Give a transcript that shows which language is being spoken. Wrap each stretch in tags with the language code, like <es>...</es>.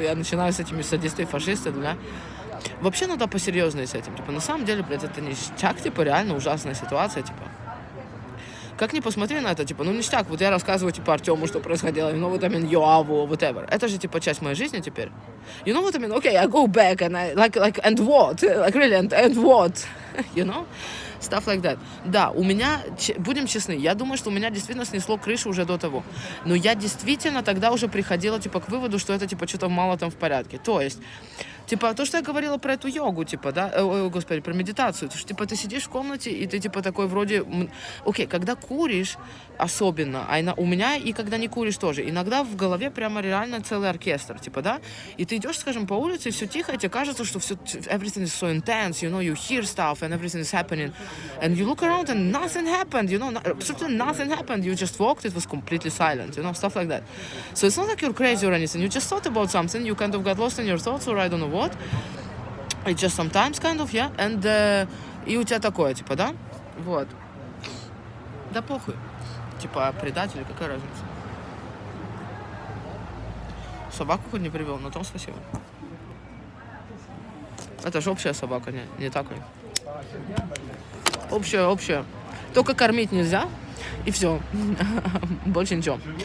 <ru>Я начинаю с этими садисты и фашисты, да. Вообще надо посерьезнее с этим. Типа, на самом деле, блядь, это ништяк, типа, реально ужасная ситуация, типа. Как ни посмотри на это, типа, ну ништяк, вот я рассказываю, типа, Артему, что происходило,</ru> <en>you know what I mean,</en> <ru>Йоаву, whatever. Это же, типа, часть моей жизни теперь.</ru> <en>You know what I mean, okay, I go back and I, like, and what? Like, really, and what? You know? Stuff like that.</en> <ru>Да, у меня, будем честны, я думаю, что у меня действительно снесло крышу уже до того. Но я действительно тогда уже приходила, типа, к выводу, что это, типа, что-то мало там в порядке. То есть, типа, то, что я говорила про эту йогу, типа, да, господи, про медитацию, то, что, типа, ты сидишь в комнате, и ты, типа, такой вроде, окей, когда куришь, особенно, у меня и когда не куришь тоже, иногда в голове прямо реально целый оркестр, типа, да, и ты идешь, скажем, по улице, и все тихо, и тебе кажется, что все,</ru> <en>everything is so intense, you know, you hear stuff, and everything is happening, and you look around, and nothing happened, you know, absolutely nothing happened, you just walked, it was completely silent, you know, stuff like that. So it's not like you're crazy or anything, you just thought about something, you kind of got lost in your thoughts, or I don't know what, it just sometimes, kind of, yeah, and,</en> <ru>и у тебя такое, типа, да, вот, да похуй. Типа, предатель, какая разница? Собаку хоть не привел, на том спасибо. Это же общая собака, не такой. Общая. Только кормить нельзя, и все. Больше ничего.</ru>